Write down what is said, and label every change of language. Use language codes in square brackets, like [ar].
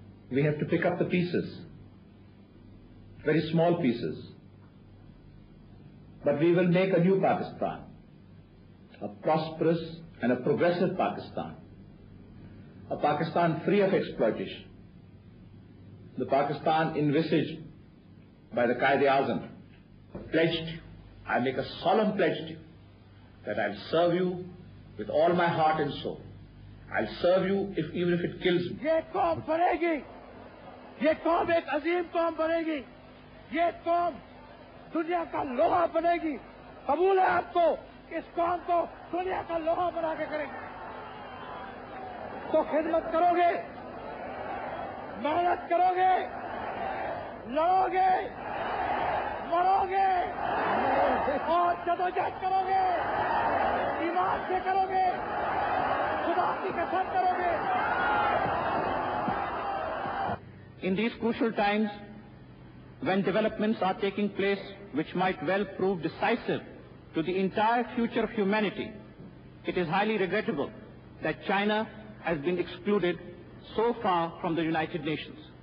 [en] We have to pick up the pieces, very small pieces, but we will make a new Pakistan, a prosperous and a progressive Pakistan, a Pakistan free of exploitation, the Pakistan envisaged by the Quaid-e-Azam. Pledged, I make a solemn pledge to you that I'll serve you with all my heart and soul. I'll serve you even if it kills me. [hi] ये कौम बनेगी, ये कौम एक अजीम कौम बनेगी, ये कौम दुनिया का लोहा बनेगी। कबूल है आपको, इस कौम को दुनिया का लोहा बना के करेंगे। तो खिदमत करोगे, मेहनत करोगे, लड़ोगे, मरोगे और जदोजहद करोगे, ईमान से करोगे, खुदा की कसम करोगे। [en] In these crucial times, when developments are taking place which might well prove decisive to the entire future of humanity, it is highly regrettable that China has been excluded so far from the United Nations.